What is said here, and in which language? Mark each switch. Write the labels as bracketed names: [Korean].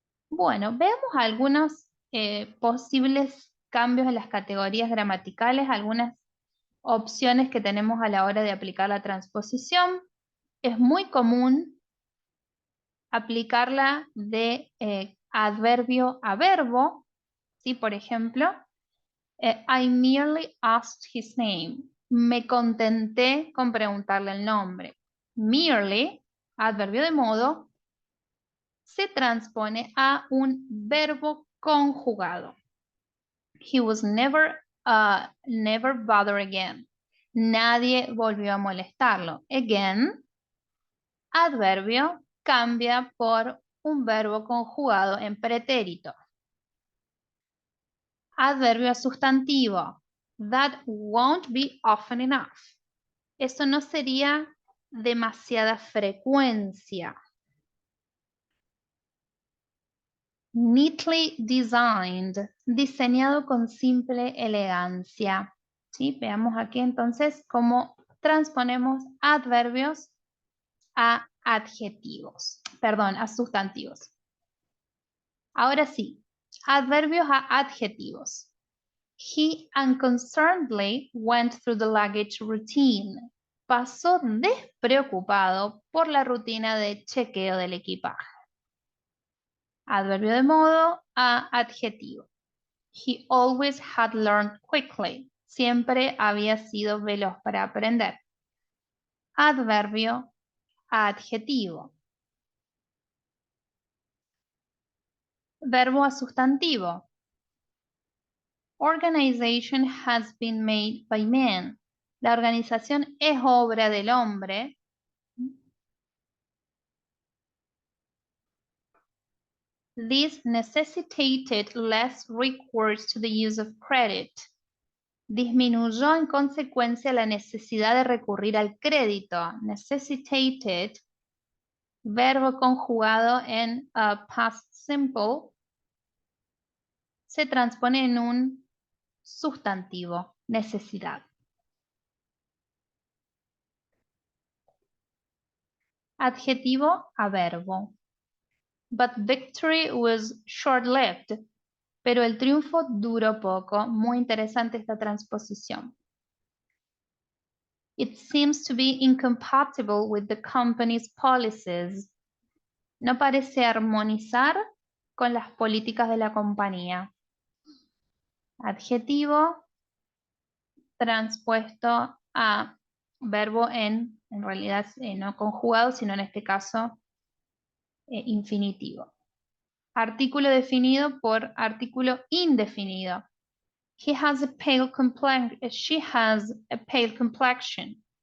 [Spanish] Bueno, veamos algunos posibles cambios en las categorías gramaticales, algunas opciones que tenemos a la hora de aplicar la transposición. Es muy común aplicarla de adverbio a verbo, ¿sí? Por ejemplo, [English] I merely asked his name. [Spanish] Me contenté con preguntarle el nombre. Merely, adverbio de modo, se transpone a un verbo conjugado. [English] He was never bothered again. [Spanish] Nadie volvió a molestarlo. Again, adverbio, cambia por un verbo conjugado en pretérito. Adverbio sustantivo. [English] That won't be often enough. [Spanish] Eso no sería demasiada frecuencia. [English] Neatly designed. [Spanish] Diseñado con simple elegancia. ¿Sí? Veamos aquí entonces cómo transponemos adverbios a adjetivos. Perdón, a sustantivos. Ahora sí, adverbios a adjetivos. [English] He unconcernedly went through the luggage routine. [Spanish] Pasó despreocupado por la rutina de chequeo del equipaje. Adverbio de modo a adjetivo. [English] He always had learned quickly. [Spanish] Siempre había sido veloz para aprender. Adverbio a adjetivo. Verbo a sustantivo. [English] Organization has been made by men. [Spanish] La organización es obra del hombre. [English] This necessitated less recourse to the use of credit. [Spanish] Disminuyó en consecuencia la necesidad de recurrir al crédito. Necessitated, verbo conjugado en past simple, se transpone en un sustantivo, necesidad. Adjetivo a verbo. [English] But victory was short-lived. [Spanish] Pero el triunfo duró poco. Muy interesante esta transposición. [English] It seems to be incompatible with the company's policies. [Spanish] No parece armonizar con las políticas de la compañía. Adjetivo transpuesto a verbo en realidad no conjugado, sino en este caso infinitivo. Artículo definido por artículo indefinido. [English] He has a pale complexion. She has a pale complexion.